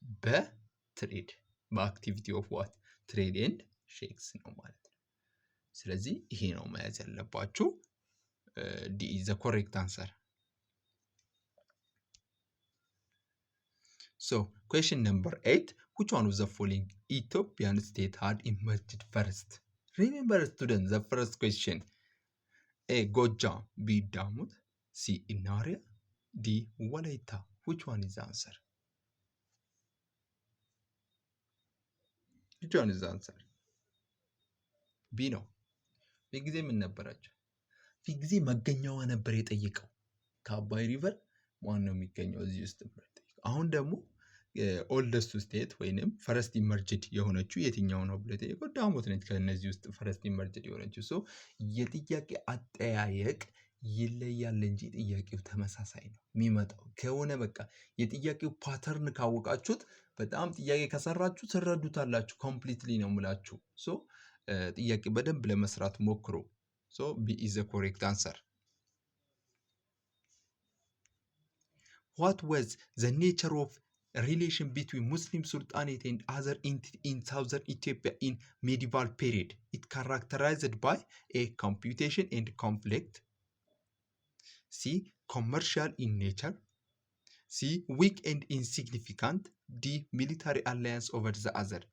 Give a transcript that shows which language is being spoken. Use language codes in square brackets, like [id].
[en] በትሬድ በአክቲቪቲ ኦፍ ዋት ትሬድ ኤንድ ሼክስ [am] ነው ማለት ነው። ስለዚህ ይሄ ነው መያዝ ያለባችሁ። [en] ዲ ኢዝ ዘ ኮሬክት አንሰር። Question number 8. Which one of the following Ethiopian state had emerged first? Remember students, the first question. A. Gojam, B. Damut, C. Inaria, D. Walaita. Which one is the answer? Which one is the answer? B [am] ነው። በጊዜ ምን ነበራቸው? ጊዜ መገኛዋ ነበር የጠየቀው። ከአባይ ሪቨር ማን ነው የሚገኘው እዚህ ውስጥ ብሎ የጠየቀው። አሁን ደግሞ [en] ኦልደስት ስቴት [am] ወይንም [en] ፈረስት ኢመርጅድ [am] የሆነችው የትኛው ነው ብሎ የጠየቀው ዳሞት ነች። ከእነዚህ ውስጥ ፈረስት ኢመርጅድ የሆነችው ሰው የጥያቄ አጠያየቅ ይለያል እንጂ ጥያቄው ተመሳሳይ ነው የሚመጣው ከሆነ በቃ የጥያቄው ፓተርን ካወቃችሁት በጣም ጥያቄ ከሰራችሁ ትረዱታላችሁ። ኮምፕሊትሊ ነው የምላችሁ። ሶ ጥያቄ በደንብ ለመስራት ሞክሩ። [en] ሶ ቢ ኢዝ ዘ ኮሬክት አንሰር። What was the nature of relation between Muslim Sultanate and other entities in southern Ethiopia in medieval period? It characterized by A. Computation and conflict. C. Commercial in nature. C. Weak and insignificant. D. Military alliance over the other.